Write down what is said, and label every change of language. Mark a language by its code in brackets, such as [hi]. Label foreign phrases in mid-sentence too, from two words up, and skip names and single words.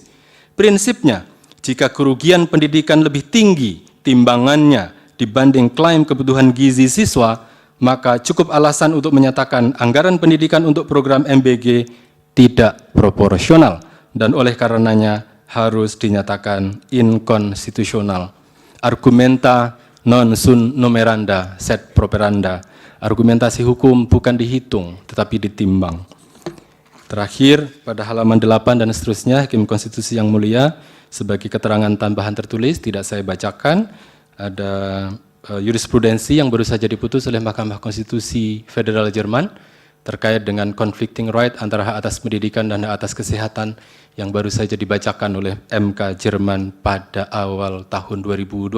[id] Prinsipnya, jika kerugian pendidikan lebih tinggi timbangannya dibanding klaim kebutuhan gizi siswa, maka cukup alasan untuk menyatakan anggaran pendidikan untuk program MBG tidak proporsional dan oleh karenanya harus dinyatakan inkonstitusional. [la] Argumenta non sunt numeranda sed properanda. [id] Argumentasi hukum bukan dihitung tetapi ditimbang. Terakhir, pada halaman 8 dan seterusnya, Hakim Konstitusi yang mulia, sebagai keterangan tambahan tertulis, tidak saya bacakan, ada jurisprudensi yang baru saja diputus oleh Mahkamah Konstitusi Federal Jerman, terkait dengan [en] conflicting right [id] antara hak atas pendidikan dan hak atas kesehatan, yang baru saja dibacakan oleh MK Jerman pada awal tahun 2025.